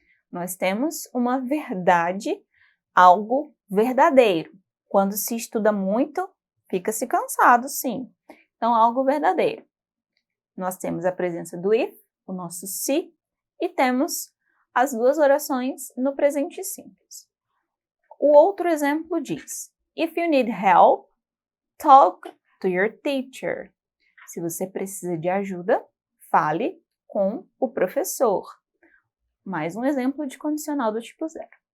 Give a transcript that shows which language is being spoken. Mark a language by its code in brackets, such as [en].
[pt] Nós temos uma verdade, algo verdadeiro. Quando se estuda muito, fica-se cansado, sim. Então, algo verdadeiro. Nós temos a presença do if, o nosso se, e temos as duas orações no presente simples. O outro exemplo diz: [en] if you need help, talk to your teacher. [pt] Se você precisa de ajuda, fale com o professor. Mais um exemplo de condicional do tipo 0.